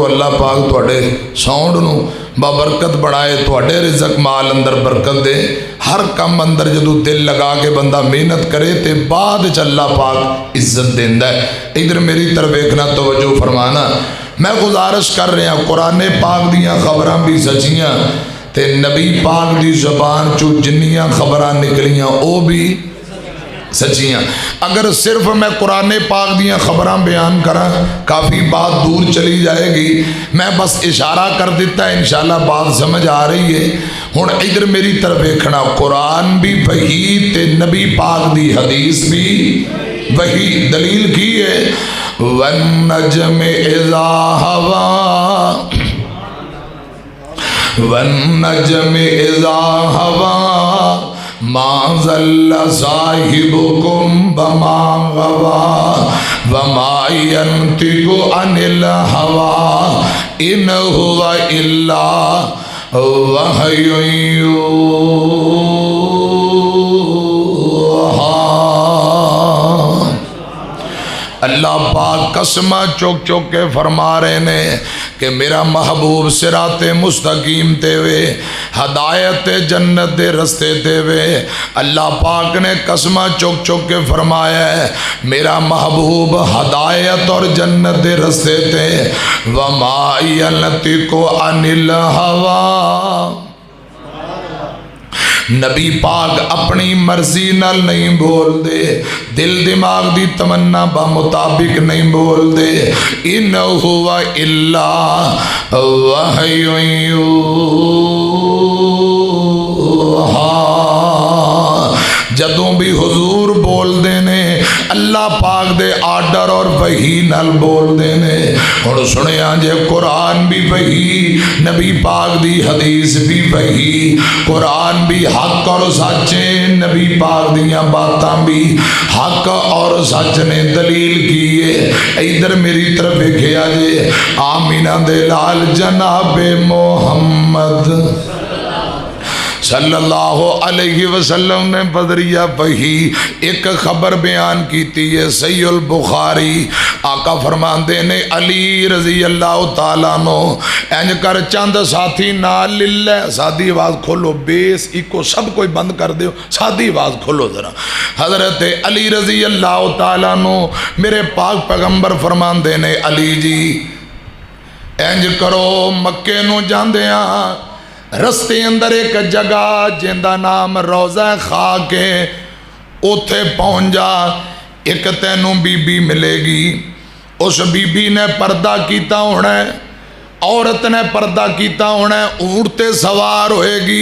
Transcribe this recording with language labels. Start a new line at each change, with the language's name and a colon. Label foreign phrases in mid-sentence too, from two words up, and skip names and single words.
Punjabi: اللہ پاک توڑے ساؤنڈ نو بابرکت بڑھائے، توڑے رزق مال اندر برکت دے، ہر کم اندر جدو دل لگا کے بندہ محنت کرے تے بعد چ اللہ پاک عزت دیندہ ہے۔ ادھر میری طرف ایکنا توجہ فرمانا، میں گزارش کر رہا ہوں قرآن پاک دیاں خبراں بھی سچیاں تے نبی پاک دی زبان چو جنیاں خبراں نکلیاں او بھی سچیاں۔ اگر صرف میں قرآن پاک دیاں خبراں بیان کراں کافی بات دور چلی جائے گی، میں بس اشارہ کر دیتا ہے، انشاءاللہ بات سمجھ آ رہی ہے۔ ہن ادھر میری طرف دیکھنا، قرآن بھی وحی تے نبی پاک دی حدیث بھی وحی۔ دلیل کی ہے
Arabic: وَالنَّجْمِ إِذَا هَوَىٰ وَالنَّجْمِ إِذَا هَوَىٰ ما ضل صاحبكم بما غوا وما ينطق عن الهوى إن هو إلا وحي يوحى۔
Punjabi: اللہ پاک قسمہ چوک چوک کے فرما رہے نے کہ میرا محبوب صراط مستقیم تے وے، ہدایت جنت دے رستے تے وے۔ اللہ پاک نے قسمہ چوک چوک کے فرمایا ہے میرا محبوب ہدایت اور جنت دے رستے تے۔
Arabic: وما ينطق عن الهوى،
Punjabi: نبی پاک اپنی مرضی نال نہیں بول دے، دل دماغ دی تمنا با مطابق نہیں بول دے۔
Arabic: اِنَّ هُوَ إِلَّا وَحْيٌ يُوحَىٰ۔
Punjabi: جدوں بھی حضور بول دینے اللہ پاک دے آرڈر اور وحی نال بول دینے۔ اور سنیا جے قرآن بھی وحی، نبی پاک دی حدیث بھی وحی، قرآن بھی حق اور سچے، نبی پاک دیاں باتاں بھی حق اور سچ نے دلیل کیے۔ ادھر میری طرف دیکھیا جے آمینہ دے لال جناب محمد
Arabic: صلی اللہ علیہ وسلم
Punjabi: نے بدریہ وحی ایک خبر بیان کیتی ہے۔ صحیح البخاری آقا فرماندے نے علی
Arabic: رضی اللہ تعالیٰ
Punjabi: نو اینج کر چند ساتھی نال للہ، سادی آواز کھولو،
English: bass echo
Punjabi: سب کوئی بند کر دیو، سادی آواز کھولو ذرا۔ حضرت علی
Arabic: رضی اللہ تعالیٰ
Punjabi: نو میرے پاک پیغمبر فرماندے نے علی جی اینج کرو مکے نو جاندیاں رستے اندر ایک جگہ جندہ نام روضہ خاک ہے، اوتھے پہنچ جا، ایک تینوں بی بی ملے گی، اس بی بی نے پردہ کیتا ہونا ہے، عورت نے پردہ کیتا ہونا ہے، اونٹ تے سوار ہوئے گی۔